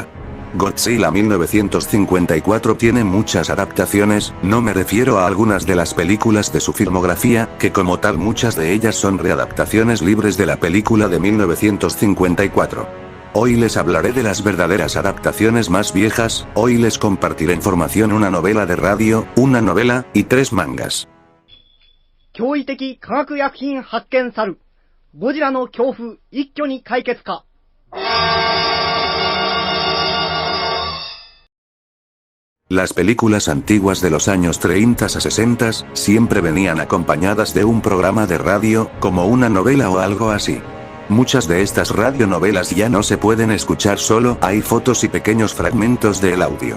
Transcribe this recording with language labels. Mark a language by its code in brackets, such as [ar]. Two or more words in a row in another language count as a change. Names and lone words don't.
[es] Godzilla 1954 tiene muchas adaptaciones, no me refiero a algunas de las películas de su filmografía, que como tal muchas de ellas son readaptaciones libres de la película de 1954. Hoy les hablaré de las verdaderas adaptaciones más viejas, hoy les compartiré información, una novela de radio, una novela, y 3 mangas. [ja] 驚異的科学薬品発見さる。ゴジラの恐怖一挙に解決か。 [es] Las películas antiguas de los años 30 a 60 siempre venían acompañadas de un programa de radio, como una novela o algo así. Muchas de estas radionovelas ya no se pueden escuchar, solo hay fotos y pequeños fragmentos del audio.